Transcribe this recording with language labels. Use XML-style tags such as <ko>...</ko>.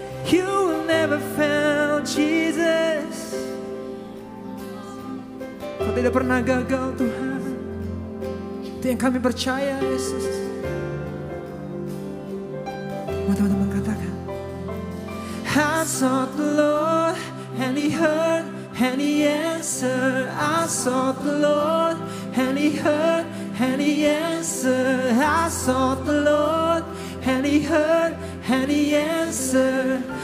<en>You will never fail, Jesus.</en> <id>Kau tidak pernah gagal, Tuhan. Itu yang kami percaya, Yesus. Mau teman-teman katakan,</id> <en>I sought the Lord and He heard and He answered. I sought the Lord and He heard and He answered. I sought the Lord and He heard and He answered.</en>